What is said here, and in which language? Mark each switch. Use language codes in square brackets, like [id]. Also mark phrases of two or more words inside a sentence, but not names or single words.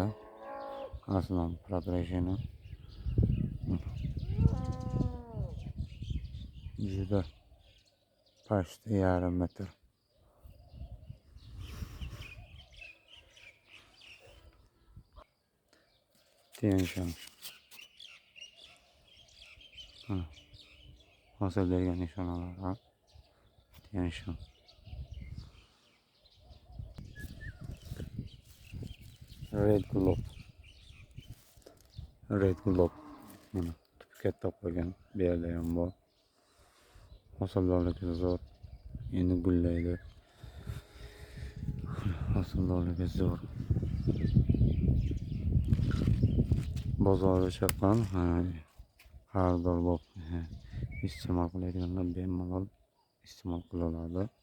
[uz] Aslan prat rejina. Juda почти yarim metr. Tenshon. Hosil bergan nishonalar ham. Tenshon. Red globe. Red globe. Mana katta qo'ygan. Bu yerda ham bor. Hosildorligi zo'r. Endi gullaydi. Hosildorligi zo'r. Bozorda chaqqan, xaridor bo'lib iste'mol qiladiganlar bemalol iste'mol qila oladi.